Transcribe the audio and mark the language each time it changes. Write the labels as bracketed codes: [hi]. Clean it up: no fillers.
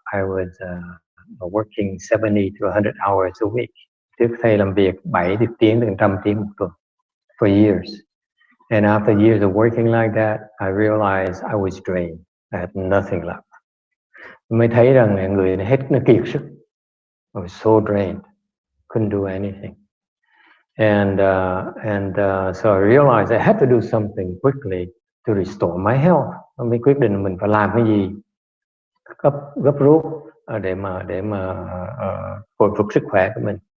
[en] I was working 70 to 100 hours a week. [vi] Trước thầy làm việc 70 tiếng đến 100 tiếng một tuần [en] for years. And after years of working like that, I realized I was drained. I had nothing left. [vi] Mới thấy rằng người hết nó kiệt sức. [en] I was so drained, couldn't do anything. And so I realized I had to do something quickly to restore my health. [vi] Mới quyết định mình phải làm cái gì gấp rút để mà hồi phục sức khỏe của mình.